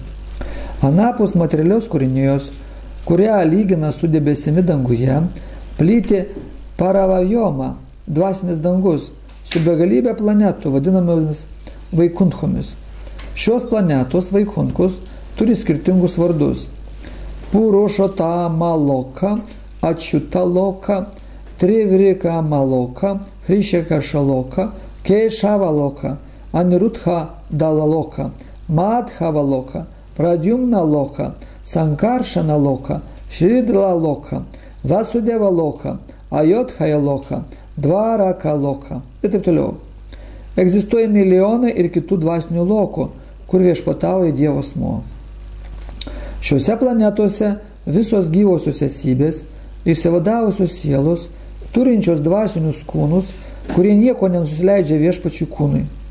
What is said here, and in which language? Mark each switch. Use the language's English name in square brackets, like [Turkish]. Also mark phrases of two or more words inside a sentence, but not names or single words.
[Lithuanian] Anapus materialios kūrinijos, kurią lygina su debesimi danguje, plyti Paravajoma, dvasinis dangus, su begalybė planetų vadinamomis Vaikunthomis. Šios planetos Vaikunkus turi skirtingus vardus. Purušota Maloka, Ačiuta Loka, Trivrika Maloka, Hrišeka Šaloka, Keišava Loka, Anirutha Dalaloka, Madhava Loka, Pradyumna Loka, Sankaršana Loka, Šridla Loka, Vasudeva Loka, Ajodhaya Loka, Dvaraka Loka ir taip toliau. Egzistuoja milijonai ir kitų dvasinių lokų, kur viešpatauja Dievo asmuo. Šiuose planetose visos gyvosios esybės, išsivadavusios sielos, turinčios dvasinius kūnus, kurie nieko nenusileidžia viešpačiui kūnui.